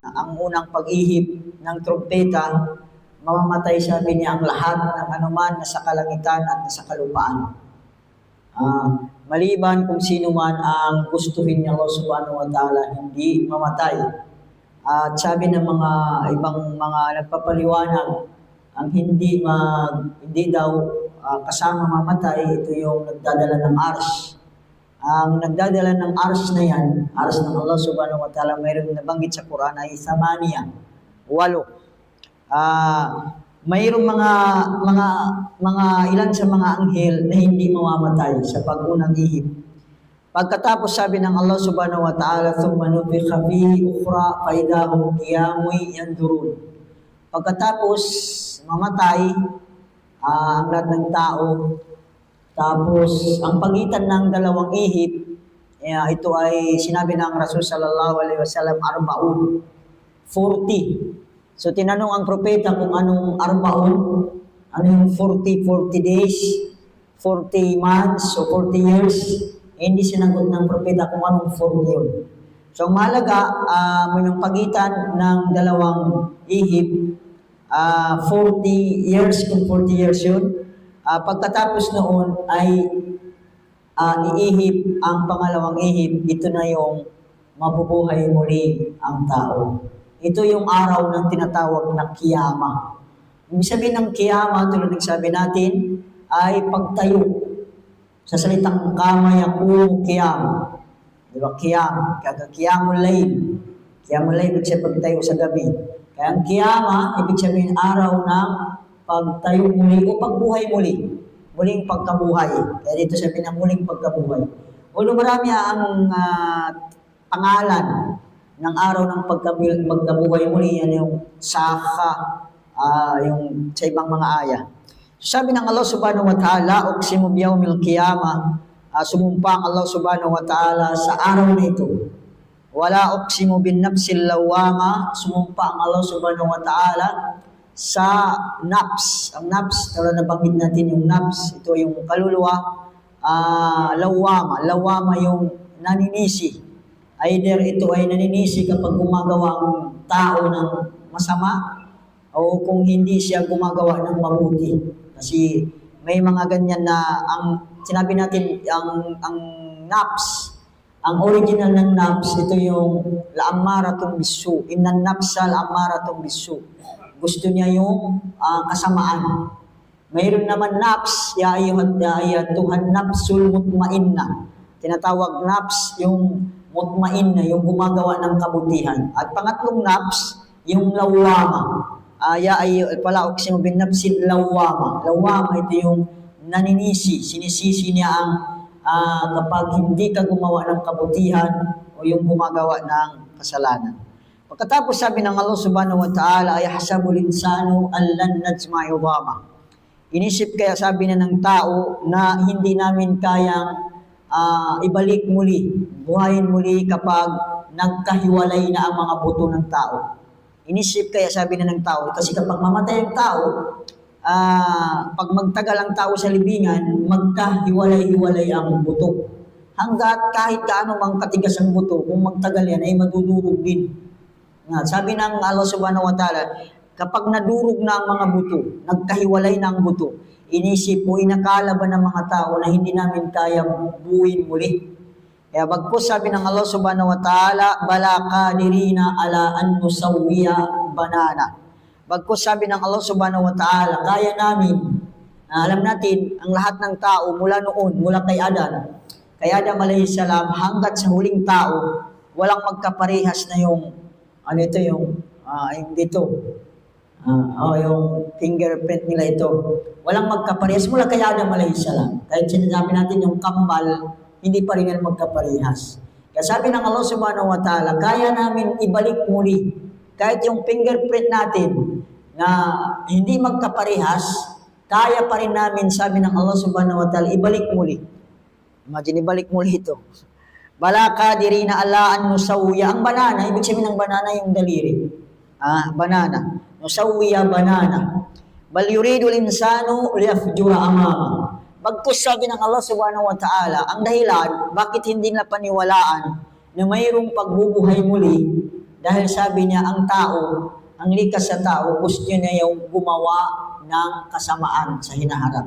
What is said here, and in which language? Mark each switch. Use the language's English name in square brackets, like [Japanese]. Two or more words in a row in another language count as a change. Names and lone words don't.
[Filipino] ang unang pag-ihip ng trumpeta, mamamatay sabi niya ang lahat ng anuman na sa kalangitan at sa kalupaan. Maliban kung sino man ang gustuhin niya [Arabic] الله سبحانه وتعالى, [Filipino] hindi mamatay. At sabi ng mga ibang mga nagpapaliwanag, ang hindi daw kasama mamatay, ito yung nagdadala ng ars. Ang nagdadala ng ars na yan, ars ng [Arabic] الله سبحانه وتعالى, [Filipino] mayroong nabanggit sa Quran ay 8. Mayroong mga ilan sa mga anghel na hindi mamamatay sa pag-unang ihip. Pagkatapos sabi ng [Arabic] الله سبحانه وتعالى ثم نفخ فيه أخرى فإذا هم قيام ينظرون. [Filipino] Pagkatapos mamatay ang lahat ng tao, tapos ang pagitan ng dalawang ihip, ito ay sinabi ng Rasul [Arabic] صلى الله عليه وسلم [Filipino] 40. So tinanong ang propeta kung anong arbaun, ano yung 40 days, 40 months, o 40 years. Hindi sinagot ng propeta kung anong 40 yun. So mahalaga, yung pagitan ng dalawang ihip, 40 years, kung 40 years yun. Pagkatapos noon ay iihip ang pangalawang ihip, ito na yung mabubuhay muli ang tao. Ito yung araw ng tinatawag na kiyama. Ibig sabihin ng kiyama, tulad ng sabi natin, ay pagtayo. Sa salitang [Arabic] قام يقوم قياما. [Filipino] Di ba? Kiyama. [Arabic] قيام الليل قيام الليل, [Filipino] ibig sabihin pagtayo sa gabi. Kaya ang kiyama, ibig sabihin araw ng pagtayo muli o pagbuhay muli. Muling pagkabuhay. Kaya dito sabihin ng muling pagkabuhay. Although marami ang pangalan ng araw ng pagkabuhay muli, yan yung saka, yung sa ibang mga aya. So, sabi ng [Arabic] الله سبحانه وتعالى أقسم بيوم القيامة, [Filipino] sumumpa ang [Arabic] الله سبحانه وتعالى [Filipino] sa araw na ito. [Arabic] ولا أقسم بالنفس اللوامة, [Filipino] sumumpa ang [Arabic] الله سبحانه وتعالى [Filipino] sa nafs. Ang nafs, tala nabanggit natin yung nafs, ito yung kaluluwa, lawama. Lawama yung naninisi. Either ito ay naninisi kapag gumagawa ang tao ng masama o kung hindi siya gumagawa ng mabuti. Kasi may mga ganyan na ang sinabi natin ang nafs, ang original ng nafs, ito yung [Arabic] لأمارة بالسوء. إن النفس لأمارة بالسوء. [Filipino] Gusto niya yung kasamaan. Mayroon naman nafs, [Arabic] يا أيتها النفس المطمئنة. [Filipino] Tinatawag nafs yung mutmainna, yung gumagawa ng kabutihan. At pangatlong nafs, yung lawama. [Arabic] ولا أقسم بالنفس اللوامة. [Filipino] Lawama, ito yung naninisi. Sinisisi niya ang kapag hindi ka gumawa ng kabutihan o yung gumagawa ng kasalanan. Pagkatapos sabi ng [Arabic] الله سبحانه وتعالى أيحسب الإنسان ألن نجمع عظامه. [Filipino] Inisip kaya sabi na ng tao na hindi namin kayang ibalik muli, buhayin muli kapag nagkahiwalay na ang mga buto ng tao. Inisip kaya sabi na ng tao, kasi kapag mamatay ang tao, pag magtagal ang tao sa libingan, magkahiwalay-hiwalay ang buto. Hanggat kahit kaano mang katigas ang buto, kung magtagal yan ay madudurog din. Sabi ng [Arabic] الله سبحانه وتعالى, [Filipino] kapag nadurog na ang mga buto, nagkahiwalay na ang buto, inisip po, inakala ba ng mga tao na hindi namin kaya buuin muli? Kaya bagkus sabi ng [Arabic] الله سبحانه وتعالى بلى قادرين على أن نسوي بنانه. [Filipino] Bagkus sabi ng [Arabic] الله سبحانه وتعالى, [Filipino] kaya namin, alam natin, ang lahat ng tao mula noon, mula kay Adam [Arabic] عليه السلام, [Filipino] hanggat sa huling tao, walang magkaparehas na yung, yung fingerprint nila ito. Walang magkaparehas mula kay Adam [Arabic] عليه السلام. [Filipino] Kahit sinasabi natin yung kambal, hindi pa rin yan magkaparehas. Kaya sabi ng [Arabic] الله سبحانه وتعالى, [Filipino] kaya namin ibalik muli. Kahit yung fingerprint natin na hindi magkaparehas, kaya pa rin namin, sabi ng [Arabic] الله سبحانه وتعالى, [Filipino] ibalik muli. Imagine, ibalik muli ito. [Arabic] بلى قادرين على أن نسوي. [Filipino] Ang banana, ibig sabihin ng banana yung daliri. [Arabic] بنانه نسوي بنانه. بل يريد الإنسان ليفجر أمامه. [Filipino] Bagkus sabi ng [Arabic] الله سبحانه وتعالى, [Filipino] ang dahilan, bakit hindi na paniwalaan na mayroong pagbubuhay muli, Dahil sabi niya, ang tao, ang likas sa tao, gusto niya yung gumawa ng kasamaan sa hinaharap.